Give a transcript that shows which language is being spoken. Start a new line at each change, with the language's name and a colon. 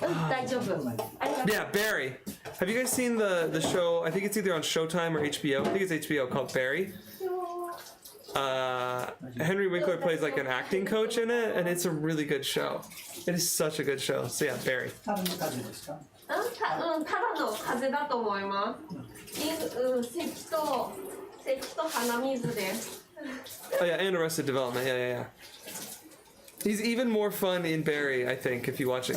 Japanese: 大丈夫。ありがとう。
English: yeah Barry. Have you guys seen the show? I think it's either on Showtime or HBO. I think it's HBO called Barry. Henry Winkler plays like an acting coach in it, and it's a really good show. It is such a good show. So yeah, Barry.
Japanese: 多分の風ですか？ただの風邪だと思います。咳と鼻水で。
English: Oh yeah, and Arrested Development. Yeah. He's even more fun in Barry, I think, if you watch it,